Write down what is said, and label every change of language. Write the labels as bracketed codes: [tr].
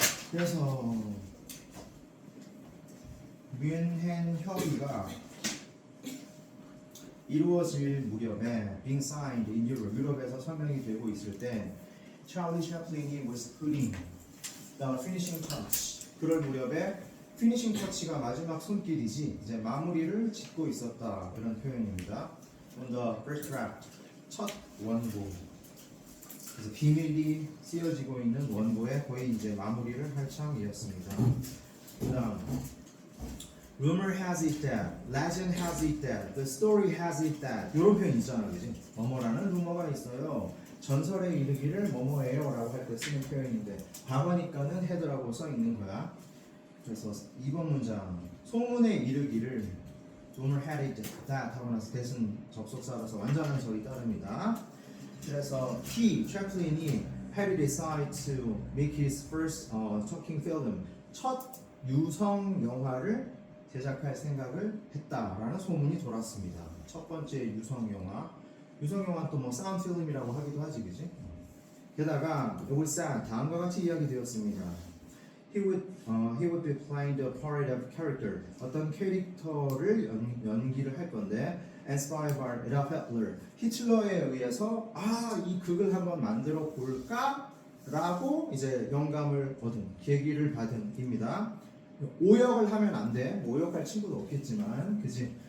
[ko] 그래서 뮌헨 협의가 이루어질 무렵에 [en] being signed in Europe, [ko] 유럽에서 서명이 되고 있을 때 찰리 채플린이 [en] was putting the finishing touch. [ko] 그럴 무렵에 피니싱 터치가 마지막 손길이지 이제 마무리를 짓고 있었다 이런 표현입니다. [en] On the first draft, [ko] 첫 원고. 그래서 비밀이 쓰여지고 있는 원고에 거의 이제 마무리를 할 참이었습니다. 그다음 [en] rumor has it that, legend has it that, the story has it that [ko] 이런 표현 있잖아, 그지? 뭐뭐라는 루머가 있어요. 전설에 이르기를 뭐뭐예요라고 할 때 쓰는 표현인데 과거니까는 헤드라고 써 있는 거야. 그래서 2번 문장 소문에 이르기를 [en] rumor had it that [ko] 하고 나서 대신 접속사라서 완전한 절이 따릅니다. 그래서 채플린이 [en] had decided to make his first talking film, [ko] 첫 유성 영화를 제작할 생각을 했다라는 소문이 돌았습니다. 첫 번째 유성 영화. 유성 영화 또 뭐 사운드 필름이라고 하기도 하지, 그지? 게다가 올산 다음과 같이 이야기되었습니다. [en] He would be playing the part of character. [ko] 어떤 캐릭터를 연기를 할 건데, [en] inspired by Adolf Hitler. [ko] 히틀러에 의해서 이 극을 한번 만들어 볼까라고 이제 영감을 얻은 계기를 받은입니다. 오역을 하면 안 돼. 오역할 친구도 없겠지만, 그지?